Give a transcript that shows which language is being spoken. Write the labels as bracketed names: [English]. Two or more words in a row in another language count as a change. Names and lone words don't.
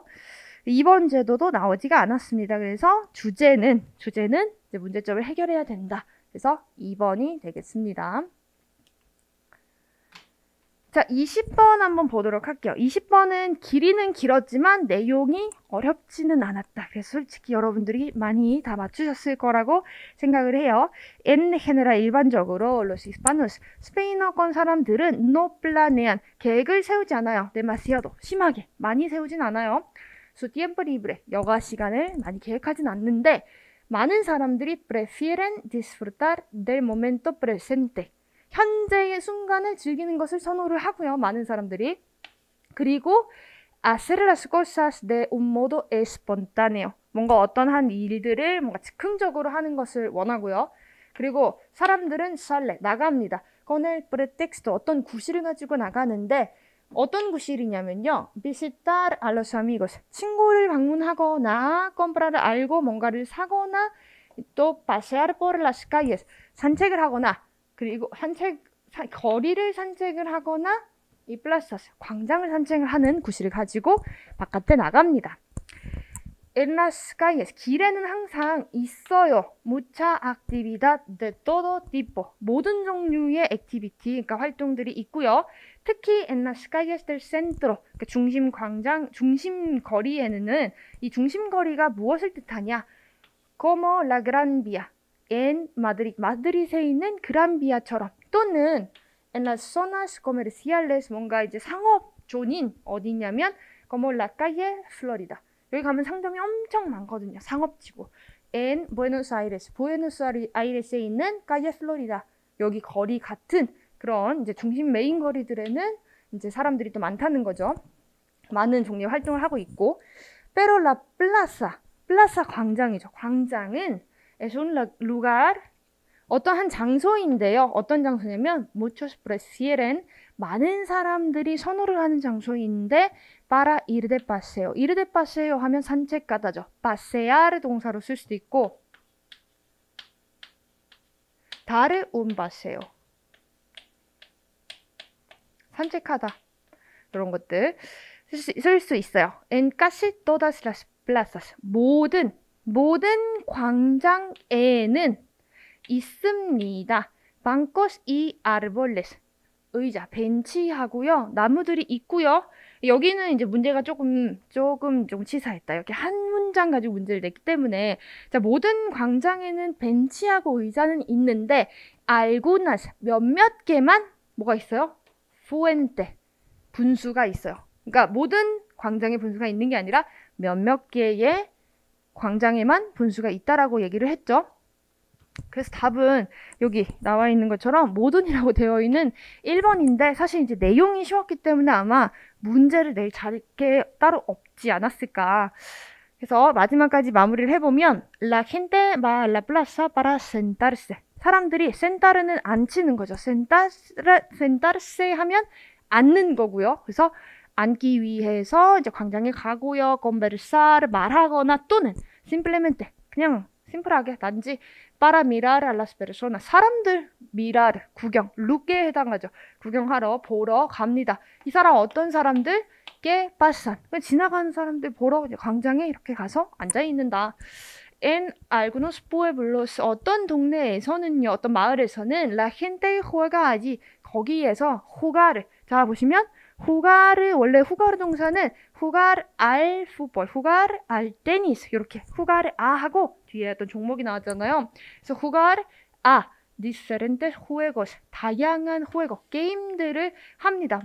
[Korean] 이번 제도도 나오지가 않았습니다. 그래서 주제는 이제 문제점을 해결해야 된다. 그래서 2번이 되겠습니다. 자, 20번 한번 보도록 할게요. 20번은 길이는 길었지만 내용이 어렵지는 않았다. 그래서 솔직히 여러분들이 많이 다 맞추셨을 거라고 생각을 해요. [Spanish] En general, 일반적으로 los hispanos, [Korean] 스페인어권 사람들은 [Spanish] no planean, [Korean] 계획을 세우지 않아요. demasiado, 심하게, 많이 세우진 않아요. [Spanish] su tiempo libre, [Korean] 여가 시간을 많이 계획하진 않는데, 많은 사람들이 [Spanish] prefieren disfrutar del momento presente, [Korean] 현재의 순간을 즐기는 것을 선호를 하고요. 많은 사람들이. [Spanish] 그리고 hacer las cosas de un modo espontáneo, [Korean] 뭔가 어떤 한 일들을 뭔가 즉흥적으로 하는 것을 원하고요. 그리고 사람들은 sale, 나갑니다. [Spanish] con el pretexto, [Korean] 어떤 구실을 가지고 나가는데, 어떤 구실이냐면요. [Spanish] visitar a los amigos, [Korean] 친구를 방문하거나, comprar을 알고 뭔가를 사거나, 또 [Spanish] pasear por las calles, [Korean] 산책을 하거나, 그리고 거리를 산책을 하거나, 이 plazas, 광장을 산책을 하는 구실을 가지고 바깥에 나갑니다. [Spanish] En las calles, [Korean] 길에는 항상 있어요. [Spanish] mucha actividad de todo tipo, [Korean] 모든 종류의 액티비티, 그러니까 활동들이 있고요. [Spanish] 특히 en las calles del centro, [Korean] 그러니까 중심 광장, 중심 거리에는, 이 중심 거리가 무엇을 뜻하냐? [Spanish] como la Gran Vía en Madrid, [Korean] 마드릿에 있는 그란비아처럼, 또는 [Spanish] en las zonas comerciales, [Korean] 뭔가 이제 상업존인 어디냐면 [Spanish] como la calle Florida, [Korean] 여기 가면 상점이 엄청 많거든요. 상업지구. [Spanish] en Buenos Aires, [Korean] 부에노스아이레스에 있는 calle Florida, 여기 거리 같은 그런 이제 중심 메인 거리들에는 이제 사람들이 또 많다는 거죠. 많은 종류의 활동을 하고 있고, [Spanish] pero la plaza 광장이죠. 광장은 es un lugar, [Korean] 어떠한 장소인데요. 어떤 장소냐면 [Spanish] muchos prefieren, [Korean] 많은 사람들이 선호를 하는 장소인데, [Spanish] para ir de paseo. ir de paseo [Korean] 하면 산책 가다죠. pasear 동사로 쓸 수도 있고, [Spanish] dar un paseo, [Korean] 산책하다, 이런 것들 쓸 수 있어요. [Spanish] En casi todas las plazas, [Korean] 모든 광장에는 있습니다. [Spanish] bancos y árboles, [Korean] 의자, 벤치하고요. 나무들이 있고요. 여기는 이제 문제가 조금 치사했다. 이렇게 한 문장 가지고 문제를 냈기 때문에, 자, 모든 광장에는 벤치하고 의자는 있는데, algunas, 몇몇 개만 뭐가 있어요? fuente, 분수가 있어요. 그러니까 모든 광장에 분수가 있는 게 아니라 몇몇 개의 광장에만 분수가 있다라고 얘기를 했죠. 그래서 답은 여기 나와 있는 것처럼 모든이라고 되어 있는 1번인데, 사실 이제 내용이 쉬웠기 때문에 아마 문제를 낼 자리게 따로 없지 않았을까. 그래서 마지막까지 마무리를 해보면, [Spanish] La gente va a la plaza para sentarse. [Korean] 사람들이 센타르는 앉히는 거죠. 센타르세 하면 앉는 거고요. 그래서 앉기 위해서 이제 광장에 가고요. conversar 말하거나 또는 simplemente 그냥 심플하게 단지 [Spanish] para mirar a las personas [Korean] 사람들 mirar 구경 look에 해당하죠. 구경하러 보러 갑니다. 이 사람 어떤 사람들? [Spanish] que pasan [Korean] 지나가는 사람들 보러 광장에 이렇게 가서 앉아 있는다. [Spanish] En algunos pueblos [Korean] 어떤 동네에서는요, 어떤 마을에서는 [Spanish] la gente juega allí [Korean] 거기에서 jugar 자 보시면 jugar 원래 jugar 동사는 [Spanish] jugar al fútbol, jugar al tenis [Korean] 이렇게 [Spanish] jugar a [Korean] 하고 뒤에 어떤 종목이 나왔잖아요. 그래서 [Spanish] jugar a diferentes juegos [Korean] 다양한 juego 게임들을 합니다.